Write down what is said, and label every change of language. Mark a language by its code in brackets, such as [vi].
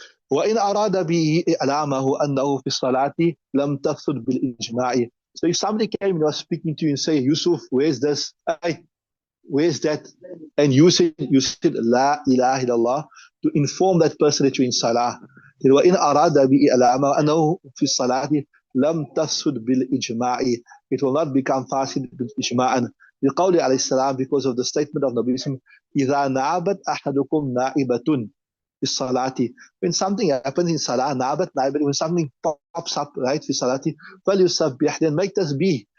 [ar] وإن أراد به إعلامه أنه في الصلاة لم تفسد بالإجماع. [en] So if somebody came and was speaking to you and say, Yusuf, where's this? Where's that? And you said La ilaha illallah, to inform that person that you're in salah. [ar] وإن أراد به إعلامه أنه في الصلاة لم تفسد بالإجماع. [en] It will not become fasid بالإجماع. [ar] لقوله عليه السلام, [en] because of the statement of Nabi Sallam, [ar] إذا نابت أحدكم نائبة [en] salati. When something happens in salah, nabat naibat, when something pops up, right, fi salati, فَلْيُسَبِّحْ, then make tasbih.